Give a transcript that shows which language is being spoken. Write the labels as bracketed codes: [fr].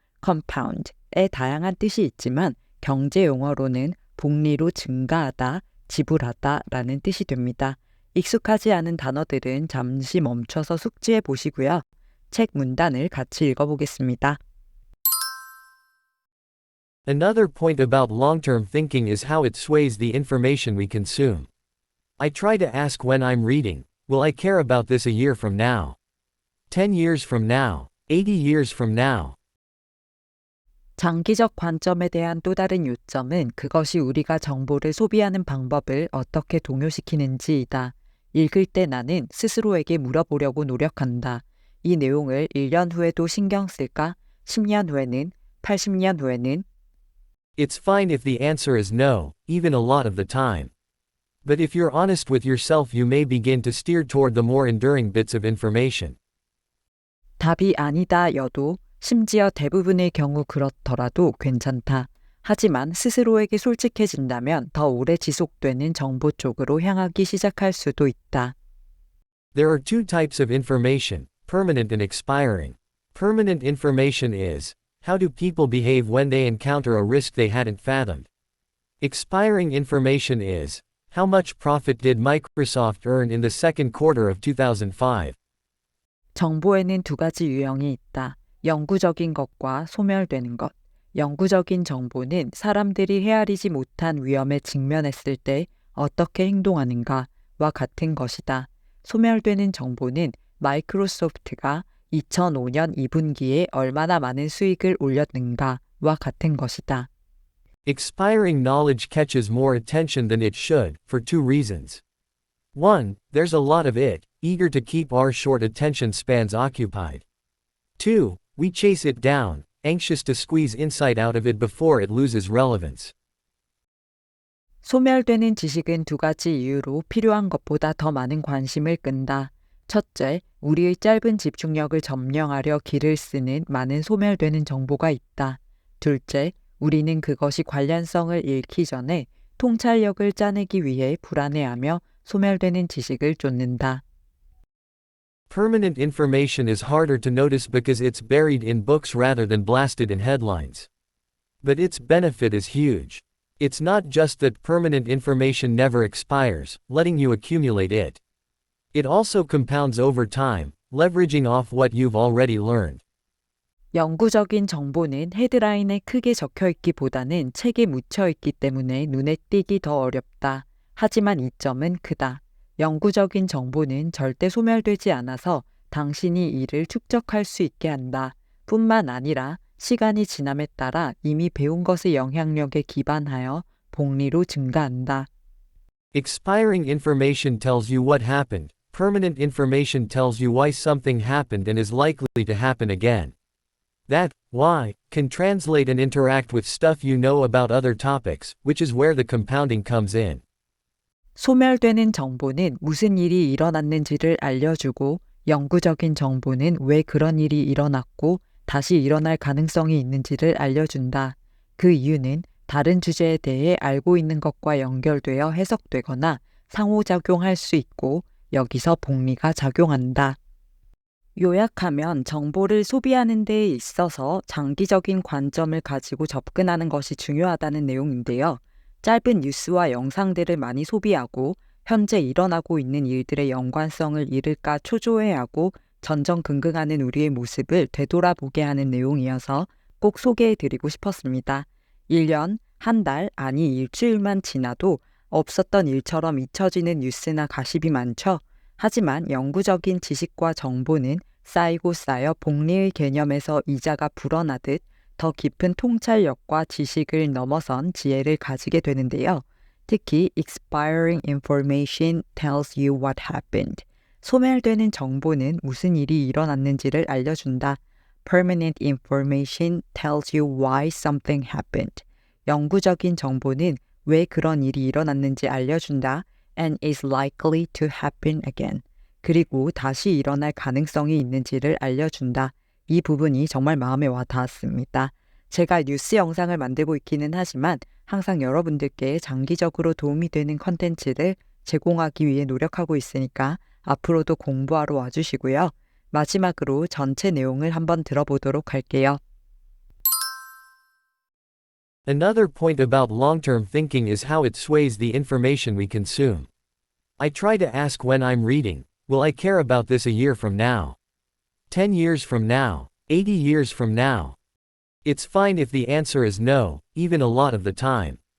[ko] compound에 다양한 뜻이 있지만 경제 용어로는 복리로 증가하다, 지불하다 라는 뜻이 됩니다. 익숙하지 않은 단어들은 잠시 멈춰서 숙지해 보시고요. 책 문단을 같이 읽어보겠습니다. [en] Another point about long-term thinking is how it sways the information we consume. I try to ask when I'm reading, will I care about this a year from now? 10 years from now? 80 years from now? [ko] 장기적 관점에 대한 또 다른 요점은 그것이 우리가 정보를 소비하는 방법을 어떻게 동요시키는지이다. 읽을 때 나는 스스로에게 물어보려고 노력한다. 이 내용을 1년 후에도 신경 쓸까? 10년 후에는? 80년 후에는? [en] It's fine if the answer is no, even a lot of the time. But if you're honest with yourself, you may begin to steer toward the more enduring bits of information. [ko] 답이 아니다 여도 심지어 대부분의 경우 그렇더라도 괜찮다. 하지만 스스로에게 솔직해진다면 더 오래 지속되는 정보 쪽으로 향하기 시작할 수도 있다. [en] There are two types of information, permanent and expiring. Permanent information is, how do people behave when they encounter a risk they hadn't fathomed? Expiring information is, how much profit did Microsoft earn in the second quarter of 2005? [ko] 정보에는 두 가지 유형이 있다. 영구적인 것과 소멸되는 것. 영구적인 정보는 사람들이 헤아리지 못한 위험에 직면했을 때 어떻게 행동하는가와 같은 것이다. 소멸되는 정보는 마이크로소프트가 2005년 2분기에 얼마나 많은 수익을 올렸는가와 같은 것이다. [en] Expiring knowledge catches more attention than it should, for two reasons. 1. There's a lot of it, eager to keep our short attention spans occupied. 2. We chase it down, anxious to squeeze insight out of it before it loses relevance. [ko] 소멸되는 지식은 두 가지 이유로 필요한 것보다 더 많은 관심을 끈다. 첫째, 우리의 짧은 집중력을 점령하려 기를 쓰는 많은 소멸되는 정보가 있다. 둘째, 우리는 그것이 관련성을 잃기 전에 통찰력을 짜내기 위해 불안해하며 소멸되는 지식을 쫓는다. [en] Permanent information is harder to notice because it's buried in books rather than blasted in headlines. But its benefit is huge. It's not just that permanent information never expires, letting you accumulate it. It also compounds over time, leveraging off what you've already learned. [ko] 영구적인 정보는 헤드라인에 크게 적혀 있기보다는 책에 묻혀 있기 때문에 눈에 띄기 더 어렵다. 하지만 이점은 크다. 영구적인 정보는 절대 소멸되지 않아서 당신이 이를 축적할 수 있게 한다. 뿐만 아니라 시간이 지남에 따라 이미 배운 것의 영향력에 기반하여 복리로 증가한다. [en] Expiring information tells you what happened, permanent information tells you why something happened and is likely to happen again. That, why, can translate and interact with stuff you know about other topics, which is where the compounding comes in. [ko] 소멸되는 정보는 무슨 일이 일어났는지를 알려주고 영구적인 정보는 왜 그런 일이 일어났고 다시 일어날 가능성이 있는지를 알려준다. 그 이유는 다른 주제에 대해 알고 있는 것과 연결되어 해석되거나 상호작용할 수 있고 여기서 복리가 작용한다. 요약하면 정보를 소비하는 데 있어서 장기적인 관점을 가지고 접근하는 것이 중요하다는 내용인데요. 짧은 뉴스와 영상들을 많이 소비하고 현재 일어나고 있는 일들의 연관성을 잃을까 초조해하고 전전긍긍하는 우리의 모습을 되돌아보게 하는 내용이어서 꼭 소개해드리고 싶었습니다. 1년, 한 달, 아니 일주일만 지나도 없었던 일처럼 잊혀지는 뉴스나 가십이 많죠. 하지만 영구적인 지식과 정보는 쌓이고 쌓여 복리의 개념에서 이자가 불어나듯 더 깊은 통찰력과 지식을 넘어선 지혜를 가지게 되는데요. 특히 [en] expiring information tells you what happened. [ko] 소멸되는 정보는 무슨 일이 일어났는지를 알려준다. [en] Permanent information tells you why something happened. [ko] 영구적인 정보는 왜 그런 일이 일어났는지 알려준다. [en] And is likely to happen again. [ko] 그리고 다시 일어날 가능성이 있는지를 알려준다. 이 부분이 정말 마음에 와 닿았습니다. 제가 뉴스 영상을 만들고 있기는 하지만 항상 여러분들께 장기적으로 도움이 되는 컨텐츠를 제공하기 위해 노력하고 있으니까 앞으로도 공부하러 와주시고요. 마지막으로 전체 내용을 한번 들어보도록 할게요. [en] Another point about long-term thinking is how it sways the information we consume. I try to ask when I'm reading, will I care about this a year from now? 10 years from now? 80 years from now? It's fine if the answer is no, even a lot of the time.